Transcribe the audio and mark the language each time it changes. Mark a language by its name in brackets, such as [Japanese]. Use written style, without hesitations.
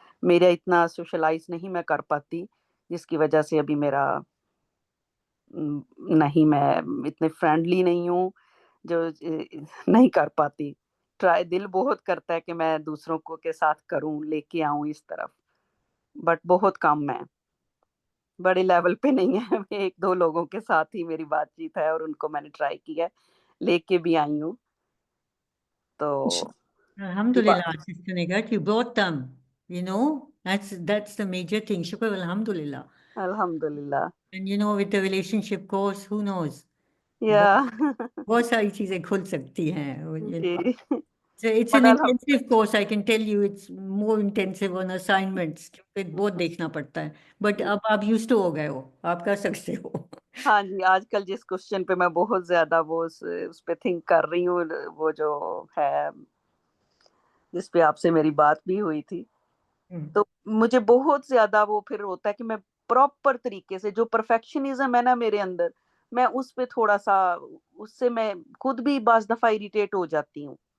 [Urdu] میرا اتنا سوشلائز نہیں میں کر پاتی, جس کی وجہ سے ابھی میرا نہیں, میں اتنے فرینڈلی نہیں ہوں, جو نہیں کر پاتی. ٹرائی دل بہت کرتا ہے کہ میں دوسروں کو کے ساتھ کروں, لے کے آؤں اس طرف, بٹ بہت کم ہے, بڑے لیول پہ نہیں ہے. ایک دو لوگوں کے ساتھ ہی میری بات چیت ہے, اور ان کو میں نے ٹرائی کیا ہے, لے کے بھی آئی ہوں. تو [English] Alhamdulillah, Sister Nighat, you brought them. That's the major thing. Shukr, Alhamdulillah. [Urdu] الحمدللہ. [English] And with the relationship course, who knows? [Urdu] یا بہت ساری چیزیں کھل سکتی ہیں. جی, [English] So it's but an intensive course, I can tell you. It's more intensive on assignments. [Urdu] کیونکہ بہت دیکھنا پڑتا ہے. [English] But [Urdu] اب آپ [English] used to [Urdu] ہو گئے ہو, آپ کر سکتے ہو. ہاں جی, آج کل جس کوشچن پہ میں بہت زیادہ وہ اس پہ تھنک کر رہی ہوں, وہ جو ہے جس پہ آپ سے میری بات بھی ہوئی تھی, تو مجھے بہت زیادہ وہ پھر ہوتا ہے کہ میں پراپر طریقے سے, جو پرفیکشنزم ہے نا میرے اندر, میں اس پہ تھوڑا سا, اس سے میں خود بھی بعض دفعہ اریٹیٹ ہو جاتی ہوں.